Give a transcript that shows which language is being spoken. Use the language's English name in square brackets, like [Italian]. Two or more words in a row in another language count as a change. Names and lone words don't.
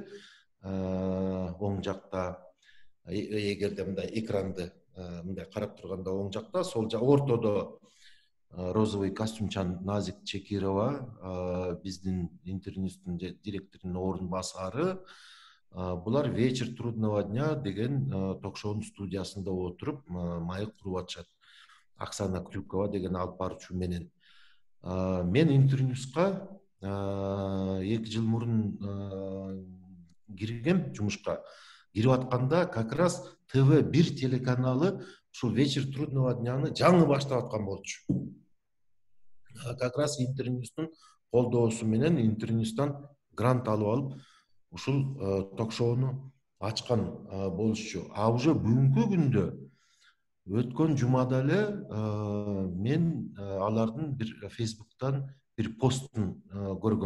[Kyrgyz] Оң жакта, эгерде мындай экранды мындай карап турганда оң жакта, сол ортодо розовый костюмчан Назик Чекирова, биздин интернеттин директорунун орун басары. Булар «Вечер трудного дня» деген ток-шоунун студиясында отуруп маек куруп атышат. Оксана Крюкова деген алып баруучу менен. Мен интерньюска 2 жыл мурун киргем жумушка. Кирип атканда [Russian] как раз [Kyrgyz] ТВ1 телеканалы ушул «Вечер трудного дняны» жаңы баштап аткан болчу. [Russian] Как раз [Kyrgyz] интерньюстун колдоосу менен интерньюстан грант алып алып, ушул ток-шоуну ачкан болушчу. Уже бүгүнкү күндө өткөн жумада эле мен алардын бир Facebook'тан бир постун көргөм.